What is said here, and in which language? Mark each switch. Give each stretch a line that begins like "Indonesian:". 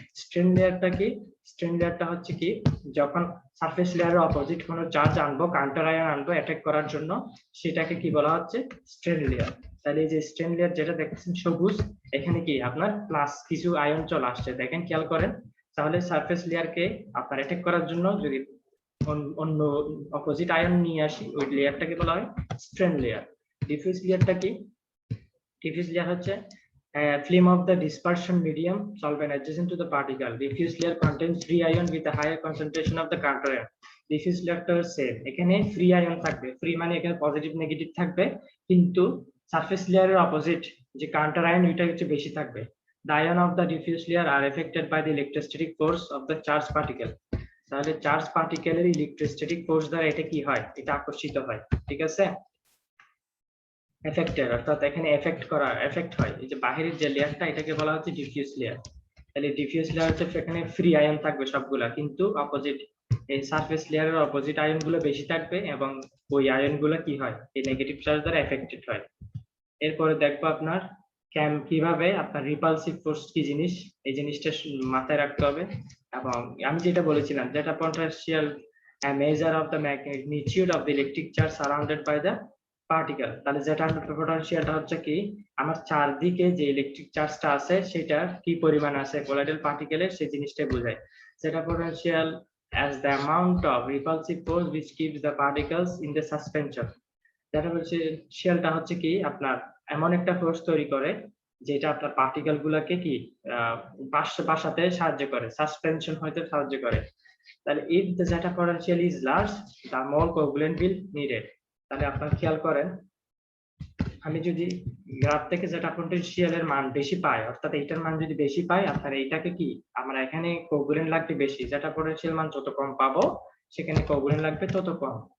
Bangla: Strain লেয়ারটা কি, strain লেয়ারটা হচ্ছে কি যখন সারফেস লেয়ারের অপোজিট কোনো চার্জ আনবো, কাউন্টার আয়ন আনবো অ্যাটাক করার জন্য, সেটাকে কি বলা হচ্ছে, স্ট্রেন লেয়ার। তাহলে এই যে স্ট্রেন লেয়ার যেটা দেখছেন সবুজ, এখানে কি আপনার প্লাস কিছু আয়ন চলে আসছে, দেখেন খেয়াল করেন। তাহলে সারফেস লেয়ারকে আপনার অ্যাটাক করার জন্য যদি অন্য অপোজিট আয়ন নিয়ে আসি, ওই লেয়ারটাকে বলা হয় স্ট্রেন লেয়ার। ডিফিউজ লেয়ারটা কি, ডিফিউজ লেয়ার হচ্ছে
English: film of the dispersion medium solvent adjacent to the particle. Diffuse layer contains free ion with a higher concentration of the counter ion.
Bangla: Diffuse লেয়ারটা same, এখানে ফ্রি আয়ন থাকবে, free মানে এখানে positive negative থাকবে, কিন্তু surface লেয়ারের opposite যে counter ion ওইটা হচ্ছে বেশি থাকবে।
English: The ion of the diffuse layer are affected by the electrostatic force of the charged particle.
Bangla: তাহলে চার্জ পার্টিকেলের ইলেকট্রোস্ট্যাটিক ফোর্স দ্বারা এটা কি হয়, এটা আকর্ষিত হয়। ঠিক আছে, এফেক্টেড অর্থাৎ এখানে এফেক্ট করা, এফেক্ট হয়। এই যে বাহিরের যে লেয়ারটা, এটাকে বলা হচ্ছে ডিফিউজ লেয়ার। তাহলে ডিফিউজ লেয়ার হচ্ছে এখানে ফ্রি আয়ন থাকবে সবগুলা, কিন্তু অপোজিট এই সারফেস লেয়ারের অপোজিট আয়ন গুলো বেশি থাকবে, এবং ওই আয়ন গুলো কি হয়, এই নেগেটিভ চার্জ দ্বারা এফেক্টেড হয়। এরপরে দেখবো আপনার কিভাবে আপনার রিপালসিভ ফোর্স কি জিনিস, এই জিনিসটা মাথায় রাখতে হবে। এবং আমি যেটা বলেছিলাম,
English: যেটা potential measure of the magnitude of the electric charge surrounded by the particle.
Bangla: তাহলে যেটা পটেনশিয়ালটা হচ্ছে কি আমার চারদিকে যে ইলেকট্রিক চার্জটা আছে সেটা কি পরিমাণ আছে কোলাইডাল পার্টিকেলের, সেই জিনিসটাই বোঝায়।
English: যেটা potential as the amount of repulsive force which keeps the particles in the suspension.
Bangla: যেটা হচ্ছে শেলটা হচ্ছে কি আপনার এমন একটা ফোর্স তৈরি করে যেটা আপনার পার্টিকেল গুলাকে কি বাসাতে সাহায্য করে, সাসপেনশন হইতে সাহায্য করে।
English: তাহলে if the zeta potential is large, the more coagulants will needed.
Bangla: তাহলে আপনারা খেয়াল করেন, আমি যদি গ্রাফ থেকে যেটা পটেনশিয়ালের মান বেশি পাই, অর্থাৎ এইটার মান যদি বেশি পাই, আপনারা এইটাকে কি আমরা এখানে কোগুলেন্ট লাগবে বেশি, যেটা পটেনশিয়াল মান যত কম পাবো সেখানে কোগুলেন্ট লাগবে তত কম।